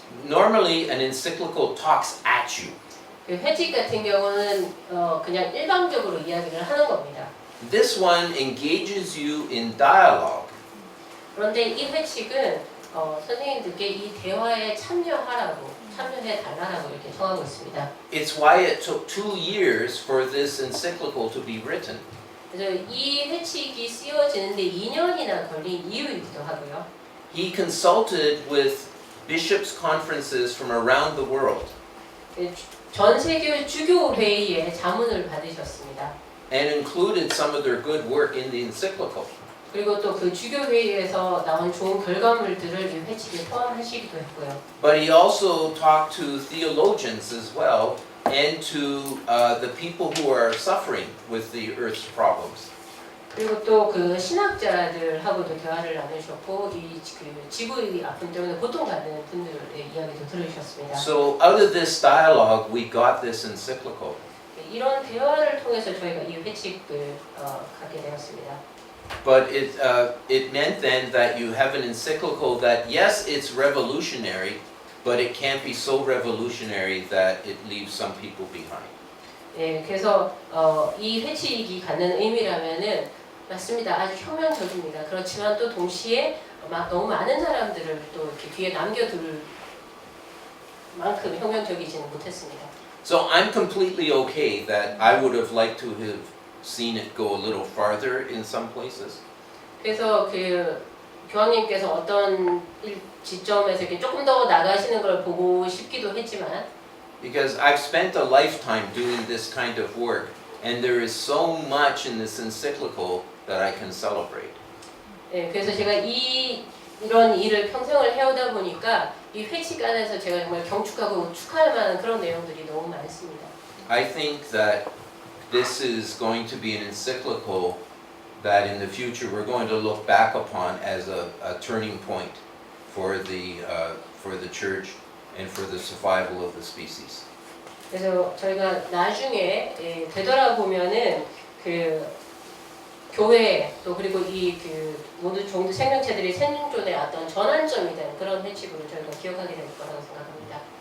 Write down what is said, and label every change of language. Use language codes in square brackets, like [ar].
[en] Normally, an encyclical talks at you. [ko] 그 회칙 같은 경우는 그냥 일방적으로 이야기를 하는 겁니다. [en] This one engages you in dialogue. [ko] 그런데 이 회칙은 선생님들께 이 대화에 참여해 달라고 이렇게 정하고 있습니다. [en] It's why it took 2 years for this encyclical to be written. [ko] 그래서 이 회칙이 쓰여지는데 2년이나 걸린 이유이기도 하고요. [en] He consulted with bishops' conferences from around the world [ko] 전 세계 주교 회의에 자문을 받으셨습니다. [en] and included some of their good work in the encyclical. [ko] 그리고 또 그 주교 회의에서 나온 좋은 결과물들을 이 회칙에 포함하시기도 했고요. [en] But he also talked to theologians as well and to the people who are suffering with the earth's problems. [ko] 그리고 또 그 신학자들하고도 대화를 나누셨고 이 그 지구의 아픔 때문에 고통받는 분들의 이야기도 들으셨습니다. [en] So out of this dialogue, we got this encyclical. [ko] 이런 대화를 통해서 저희가 이 회칙을 갖게 되었습니다. [en] But it meant then that you have an encyclical that, yes, it's revolutionary, but it can't be so revolutionary that it leaves some people behind. [ko] 예, 그래서 이 회칙이 갖는 의미라면은 맞습니다. 아주 혁명적입니다. 그렇지만 또 동시에 너무 많은 사람들을 또 이렇게 뒤에 남겨둘 만큼 혁명적이지는 못했습니다. [en] So I'm completely okay that I would have liked to have seen it go a little farther in some places. [ko] 그래서 그 교황님께서 어떤 지점에서 이렇게 조금 더 나가시는 걸 보고 싶기도 했지만 [en] Because I've spent a lifetime doing this kind of work, and there is so much in this encyclical that I can celebrate. [ko] 네, 그래서 제가 이런 일을 평생을 해오다 보니까 이 회칙 안에서 제가 정말 경축하고 축하할 만한 그런 내용들이 너무 많습니다. [en] I think that this is going to be an encyclical that in the future we're going to look back upon as a turning point for the church and for the survival of the species. [ko] 그래서 저희가 나중에 되돌아보면은 그 교회 또 그리고 이 그 모든 종교 생명체들이 생존의 어떤 전환점이 된 그런 회칙으로 저희가 기억하게 될 거라고 생각합니다.